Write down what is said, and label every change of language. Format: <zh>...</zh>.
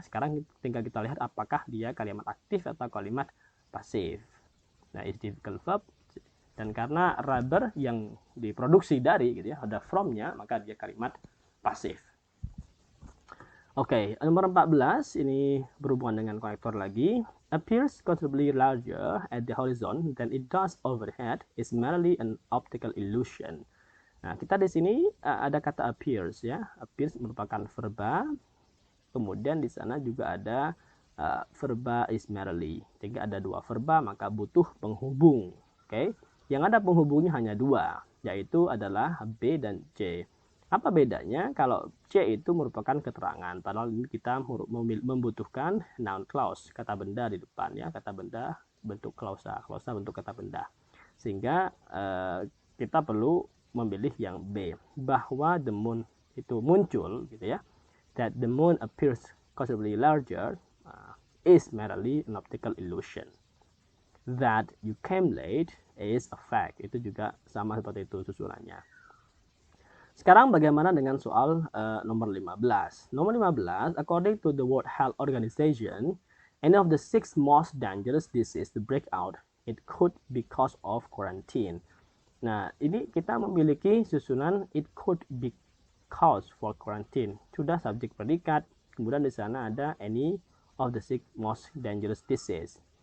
<id>Sekarang tinggal kita lihat apakah dia kalimat aktif atau kalimat pasif. Nah,</id> <en>is difficult</en> <id>verb, dan karena rubber yang diproduksi dari gitu ya, ada from-nya, maka dia kalimat pasif. Oke, nomor 14 ini berhubungan dengan konektor lagi.</id> <en>Appears considerably larger at the horizon than it does overhead is merely an optical illusion.</en> <id>Nah, kita di sini ada kata appears ya. Appears merupakan verba. Kemudian di sana juga ada verba</id> <en>is merely.</en> <id>Jika ada dua verba, maka butuh penghubung. Oke, yang ada penghubungnya hanya dua, yaitu adalah B dan C. Apa bedanya? Kalau C itu merupakan keterangan, padahal ini kita membutuhkan noun clause, kata benda di depan ya, kata benda bentuk klausa bentuk kata benda. Sehingga kita perlu memilih yang B, bahwa</id> <en>the moon</en> <id>itu muncul gitu ya.</id> <en>That the moon appears considerably larger is merely an optical illusion. That you came late is a fact.</en> <id>Itu juga sama seperti itu susunannya. Sekarang bagaimana dengan soal nomor 15?</id> <en>Nomor 15, according to the World Health Organization, any of the 6 most dangerous diseases to break out, it could be cause of quarantine.</en> <id>Nah, ini kita memiliki susunan</id> <en>it could be cause for quarantine.</en> <id>Sudah subjek predikat. Kemudian di sana ada</id> <en>any of the six most dangerous disease.</en>